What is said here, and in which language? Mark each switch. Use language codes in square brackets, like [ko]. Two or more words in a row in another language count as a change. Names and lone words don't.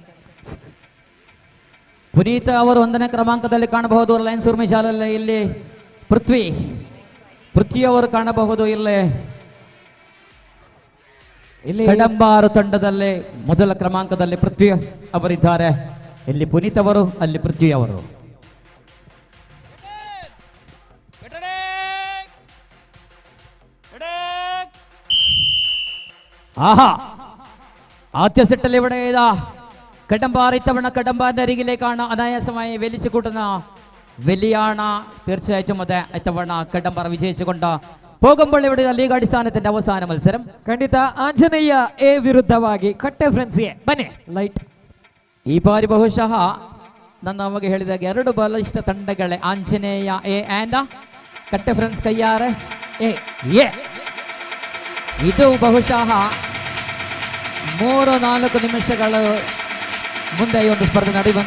[kn] ಪುನೀತ್ ಅವರು 1ನೇ ಕ್ರಮಾಂಕದಲ್ಲಿ ಕಾಣಬಹುದು ಲಯನ್ಸ್ ಊರ್ಮಿ ಶಾಲೆಯಲ್ಲಿ. ಇಲ್ಲಿ ಪೃಥ್ವಿ ಅವರು ಕಾಣಬಹುದು. ಇಲ್ಲಿ ಕಡಂಬಾರು ತಂಡದಲ್ಲಿ ಮೊದಲ ಕ್ರಮಾಂಕದಲ್ಲಿ ಪೃಥ್ವಿ ಅವರಿದ್ದಾರೆ. ಇಲ್ಲಿ ಪುನೀತ್ ಅವರು, ಅಲ್ಲಿ ಪೃಥ್ವಿ ಅವರು. [ml] ആഹാ ആദ്യ സെറ്റിൽ ഇവിടെ ഇതാ കടമ്പാർ ഇത്തവണ കടമ്പാറിന്റെ അരികിലേക്കാണ് അനായാസമായി വലിച്ചു കൂട്ടുന്ന വലിയാണ്. തീർച്ചയായിട്ടും അതെ, ഇത്തവണ കടമ്പാർ വിജയിച്ചുകൊണ്ട് പോകുമ്പോൾ ഇവിടെ ലീഗ് അടിസ്ഥാനത്തിന്റെ അവസാന മത്സരം. [kn] ಖಂಡಿತ ಆಂಜನೇಯ ಎ ವಿರುದ್ಧವಾಗಿ ಕಟ್ಟೆ ಫ್ರೆಂಡ್ಸ್ ಎ. ಬನ್ನಿ ಲೈಟ್. ಈ ಬಾರಿ ಬಹುಶಃ ನನ್ನ ಅವಾಗ ಹೇಳಿದಾಗ 2 ಬಲಿಷ್ಠ ತಂಡಗಳೇ ಆಂಜನೇಯ ಎ ಆ್ಯಂಡ್ ಕಟ್ಟೆ ಫ್ರೆಂಡ್ಸ್ ಕೈಯಾರೆ ಎ. ಇದು ಬಹುಶಃ 3-4 ನಿಮಿಷಗಳ ಮುಂದೆ ಈ ಒಂದು ಸ್ಪರ್ಧೆ ನಡೆಯುವಂತ.